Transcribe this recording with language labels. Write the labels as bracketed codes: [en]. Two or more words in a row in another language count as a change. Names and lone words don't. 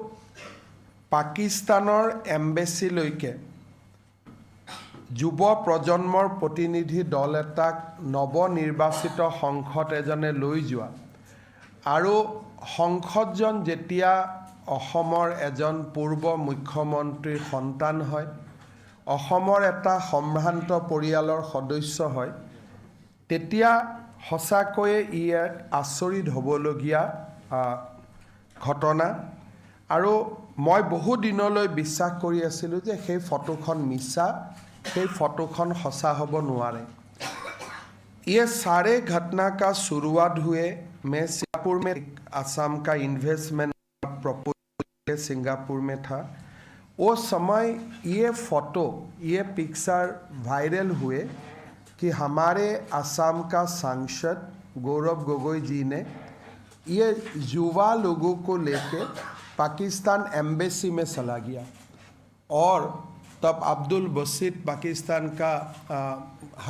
[as] পাকিস্তানৰ এম্বেছিলৈকে যুৱ প্ৰজন্মৰ প্ৰতিনিধি দল এটাক নৱনিৰ্বাচিত সংসদ এজনে লৈ যোৱা আৰু সংসদজন যেতিয়া অসমৰ এজন পূৰ্ব মুখ্যমন্ত্ৰীৰ সন্তান হয় অসমৰ এটা সম্ভ্ৰান্ত পৰিয়ালৰ সদস্য হয় তেতিয়া সঁচাকৈয়ে ই এক আচৰিত হ'বলগীয়া ঘটনা আৰু মই বহু দিনলৈ বিশ্বাস কৰি আছিলোঁ যে সেই ফটোখন মিছা সেই ফটোখন সঁচা হ'ব নোৱাৰে [hi] ये सारे घटना का शुरुआत हुए मैं सिंगापुर में असम का [en] investment proposal [hi] सिंगापुर में था वो समय ये फ़ोटो ये पिक्चर वायरल हुए कि हमारे असम का सांसद गौरव गोगोई जी ने ये युवा लोगों को लेके पाकिस्तान एम्बेसी में चला गया और तब अब्दुल बसीत पाकिस्तान का हाई